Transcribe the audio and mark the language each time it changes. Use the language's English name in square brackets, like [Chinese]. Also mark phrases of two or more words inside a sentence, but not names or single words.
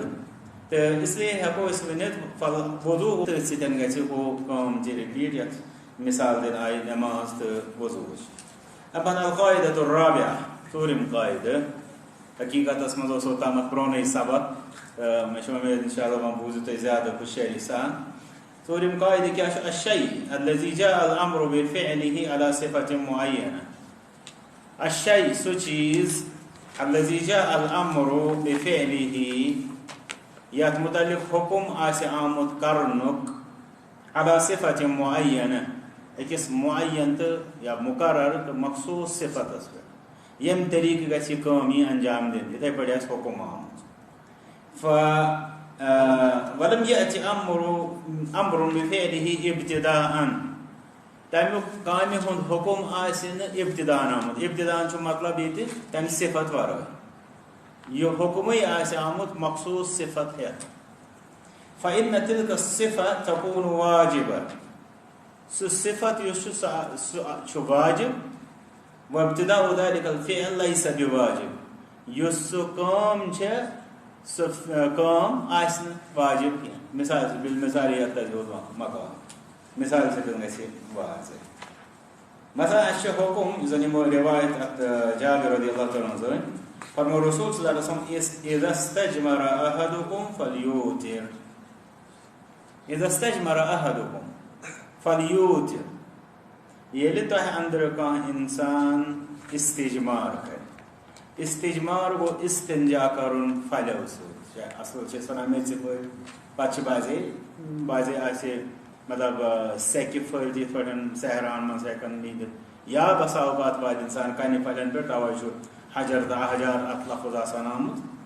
[Kashmiri] تہٕ اسلیے ہٮ۪کو أسۍ ؤنِتھ وضوٗ تٔتھۍ سۭتۍ گژھِ ہُہ کٲم تہِ رِپیٖٹ یتھ مثال دِنہٕ آیہِ نٮ۪ماز تہٕ وضوٗوٕچ. [Arabic] ابن القاعدۃ الرابعہ [Kashmiri] ژوٗرِم قاعدٕ. حقیٖقتس منٛز اوس اوٚتامتھ پرٛونُے سبق مےٚ چھُ اُمید [Arabic] انشاء اللہ [Kashmiri] وۄنۍ بوٗزِو تُہۍ زیادٕ ہوشیٲری سان. ژوٗرِم قاعدٕ کیٛاہ چھُ؟ [Arabic] الشیء الذی جاء الامر بفعله على صفة معینہ. [Kashmiri] الشیء سُہ چیٖز [Arabic] الذی جاء الامر بفعله [Kashmiri] یتھ متعلق حکم آسہِ آمُت کرنُک [Arabic] على صفة معینہ [Kashmiri] أکِس معین تہٕ یا مقرر تہٕ مخصوٗص صفتس پٮ۪ٹھ ییٚمہِ طریٖقہٕ گژھِ یہِ کٲم یی انجام دِنہٕ یِتھٕے پٲٹھۍ آسہِ حکم آمُت. [Arabic] ولم یأتِ امر بفعله ابتداءً. [Kashmiri] تمیُک کامہِ ہُنٛد حکم آسہِ نہٕ ابتداءً آمُت. ابتداءً چھُ مطلب ییٚتہِ تمہِ صفت ورٲے. یہ حکمٕے آسہِ آمُت مخصوٗص صفت ہٮ۪تھ. [Arabic] فإن تلك الصفة تكون واجبة. [Kashmiri] سُہ صفت یُس چھُ سُہ چھُ واجب. [Arabic] وابتداء ذلك الفعل ليس بواجب. [Kashmiri] یُس سُہ کٲم چھےٚ سُہ کٲم آسہِ نہٕ واجب کینٛہہ. [Arabic] مثال بالمثال [Kashmiri] یتھ تَتہِ مقام مثال سۭتۍ گژھِ واضح. مثلا اَسہِ چھُ حکم یُس زن یِمو رِوایت اتھ جابر [Arabic] رضی اللہ تعالیٰ عنہ [Kashmiri] زٲنۍ. [Arabic] فرمو رسول صلی اللہ علیہ وسلم اذا استجمر احدكم فليوتر. اذا استجمر احدكم فليوتر. [Kashmiri] ییٚلہِ تۄہہِ اندرٕ کانٛہہ انسان استجمار کرِ. استجمار گوٚو استنجا کرُن پھلیو سۭتۍ. اصل چھِ أسۍ ونان میٚژِ پھٔلۍ پتہٕ چھِ بعضے آسہِ مطلب سیٚکہِ پھٔلۍ یِتھ پٲٹھۍ صحراہن منٛز ہٮ۪کان نیٖرِتھ یا بسا اوقات واتہِ انسان کنہِ پھلٮ۪ن پٮ۪ٹھ توے چھُ حجر تہٕ احجار اتھ لفظ آسان آمُت.